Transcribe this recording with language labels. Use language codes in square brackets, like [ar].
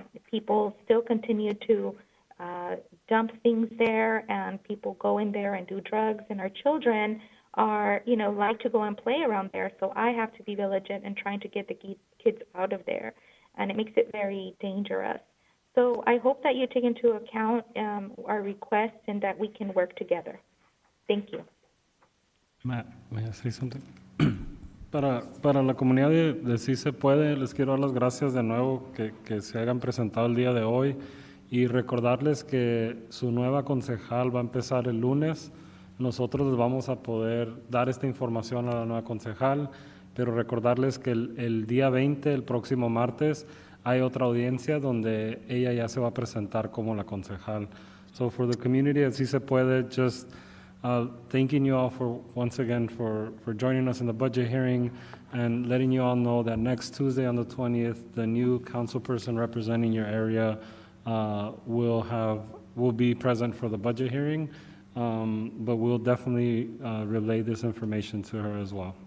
[en] People still continue to dump things there, and people go in there and do drugs, and our children are, like to go and play around there. So I have to be vigilant in trying to get the kids out of there, and it makes it very dangerous. So I hope that you take into account our requests and that we can work together. Thank you. May I say something? [es] Para la comunidad de Sí Se Puede, les quiero dar las gracias de nuevo que se hayan presentado el día de hoy y recordarles que su nueva concejal va a empezar el lunes. Nosotros les vamos a poder dar esta información a la nueva concejal, pero recordarles que el día 20, el próximo martes, hay otra audiencia donde ella ya se va a presentar como la concejal. [en] So for the community at Sí Se Puede, just thanking you all once again for joining us in the budget hearing and letting you all know that next Tuesday on the 20th, the new council person representing your area will be present for the budget hearing, but we'll definitely relay this information to her as well.